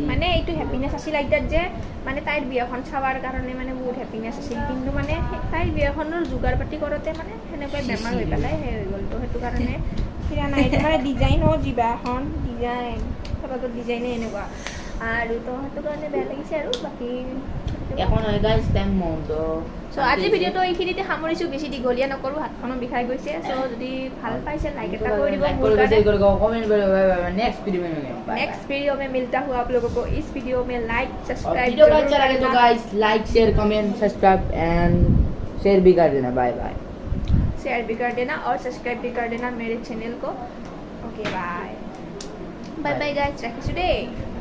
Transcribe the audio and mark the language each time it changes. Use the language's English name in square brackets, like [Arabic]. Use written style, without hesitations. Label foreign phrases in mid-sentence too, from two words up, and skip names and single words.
[Assamese] মানে এইটো হেপিনেছ আছিল আইতাত যে মানে তাইৰ বিয়াখন চাৱাৰ কাৰণে মানে বহুত হেপিনেছ আছিল কিন্তু মানে তাইৰ বিয়াখনৰ যোগাৰ পাতি কৰোঁতে মানে সেনেকৈ বেমাৰ হৈ পেলাই সেই হৈ গ'ল তো সেইটো কাৰণে ফিৰা নাই এইটো মানে ডিজাইন হ'ল জিবা এখন ডিজাইন চবতো ডিজাইনে এনেকুৱা আৰু তো সেইটো কাৰণে বেয়া লাগিছে আৰু বাকী একো নহয় গাইজ টাইম মনটো চ' আজিৰ ভিডিঅ'টো এইখিনিতে সামৰিছোঁ বেছি দীঘলীয়া নকৰোঁ হাতখনো বিষাই গৈছে চ' যদি ভাল পাইছে লাইক এটা কৰি দিব [English] next video [Hindi] में [English] next video [Hindi] में मिलता हूँ आप लोगों को इस वीडियो में [English] like subscribe [Hindi] वीडियो अच्छा लगे तो गाइस [English] like share comment subscribe and share [Hindi] भी कर देना [English] bye bye [Hindi] शेयर भी कर देना और सब्सक्राइब भी कर देना मेरे चैनल को [English] okay bye bye bye guys [Hindi] रखिए